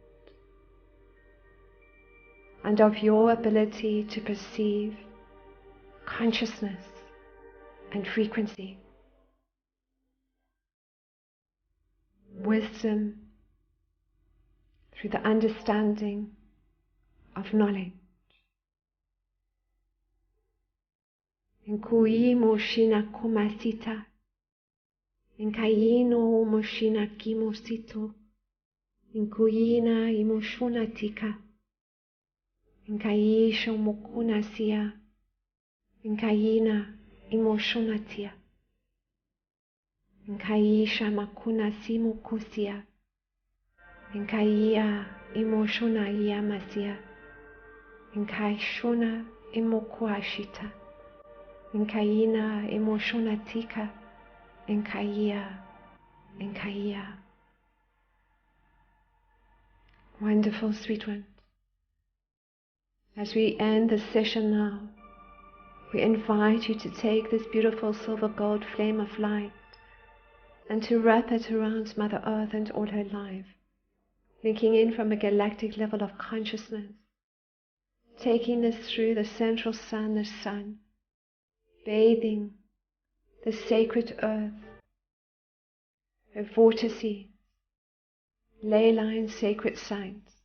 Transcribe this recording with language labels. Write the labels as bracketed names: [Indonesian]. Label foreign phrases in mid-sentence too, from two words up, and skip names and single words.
[English] and of your ability to perceive consciousness and frequency, wisdom through the understanding of knowledge. Inkui moshina komasita, inkaino moshina kimosito, inkuina imoshuna tika, inkaisho mokuna sia, inkaina imoshuna tia, inkaisha makuna simu kusia, inkaia imoshuna ia masia, inkaishuna imokuashita, inkaina imoshuna tika, inkaia. Wonderful, sweet ones. As we end this session now, we invite you to take this beautiful silver gold flame of light and to wrap it around Mother Earth and all her life, linking in from a galactic level of consciousness, taking this through the central sun, the sun, bathing the sacred earth, her vortices, ley lines, sacred sites,